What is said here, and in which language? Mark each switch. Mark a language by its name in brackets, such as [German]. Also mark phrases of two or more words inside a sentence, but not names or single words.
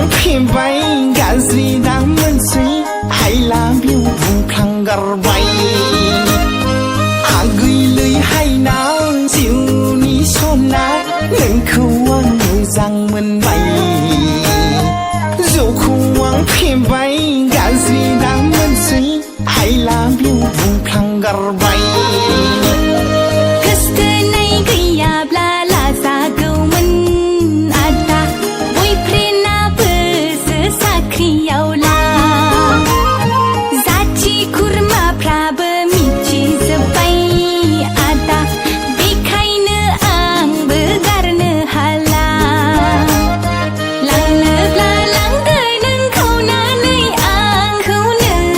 [Bodo] फेबाय गाज्रि दा मोनसै [English] I love you [Bodo] बुंफ्लांगारबाय आगैलै हायनाव जिउनि सना नोंखौ आं मोजां मोनबाय जौखौ आं फेबाय गाज्रि दा मोनसै [English] I love you [Bodo] बुंफ्लांगारबाय गोसथोनाय गैयाब्ला लाजागौमोन आदा बयफ्रेन्डाबोसो साख्रियावला जाथि खुरमाफ्राबो मिथिजोब्बाय आदा बेखायनो आंबो गारनो हाला लांनोब्ला लांदो नों खावनानै आंखौनो